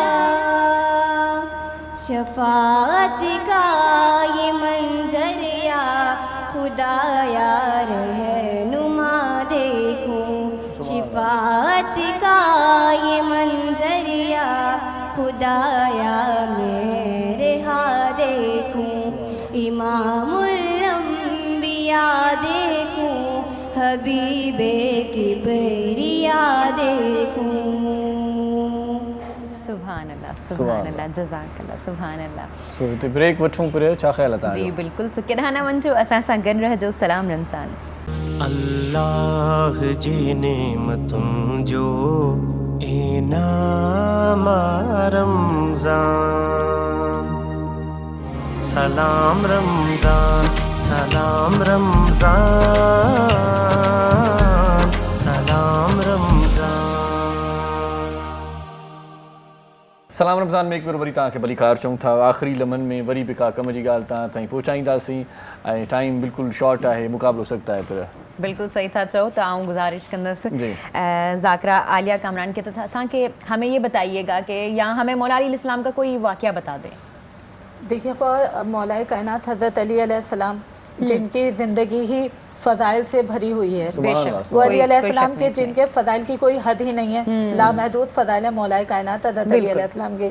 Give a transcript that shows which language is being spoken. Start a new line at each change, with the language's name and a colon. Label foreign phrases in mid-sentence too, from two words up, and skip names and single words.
Urdu: شفاعت کا یہ منظر یا خدایا رہنما دیکھوں، شفاعت کا یہ منظر یا خدایا میرے ہاں دیکھوں، امام الانبیا دیکھوں، حبیبِ کبریا دیکھوں.
Arabic: سبحان الله، سبحان الله، جزاك الله، سبحان الله.
Sindhi: सो हिते ब्रेक वठूं पर छा ख़्याल आहे तव्हांजो? जी बिल्कुलु. सो केॾांहुं न वञिजो, असां सां गॾु रहिजो. सलाम रमज़ान. अल्लाह जी नेमतुन जो इनाम रमज़ान सलाम रमज़ान सलाम रमज़ान सलाम रमज़ान। सलाम रमज़ान में एक बार वरी तव्हांखे भली ख़ैर चऊं था। आख़िरी लम्हनि में वरी बि का कम जी ॻाल्हि तव्हां ताईं पहुचाईंदासीं ऐं टाइम बिल्कुलु शॉर्ट आहे, मुक़ाबिलो सख़्तु आहे पर बिल्कुल सही था चो। तो आऊँ गुजारिश कंदस ज़ाकरा आलिया कामरान के तो असांखे
Urdu: ہمیں یہ بتائیے گا کہ یہاں ہمیں مولا علی اسلام کا کوئی واقعہ بتا دیں. دیکھیے مولائے کائنات حضرت علی علیہ السلام جن کی زندگی ہی فضائل سے بھری ہوئی ہے، وہ علی علیہ السلام کے جن کے فضائل کی کوئی حد ہی نہیں ہے، لامحدود فضائل ہے مولائے کائنات حضرت علی علیہ السلام کے.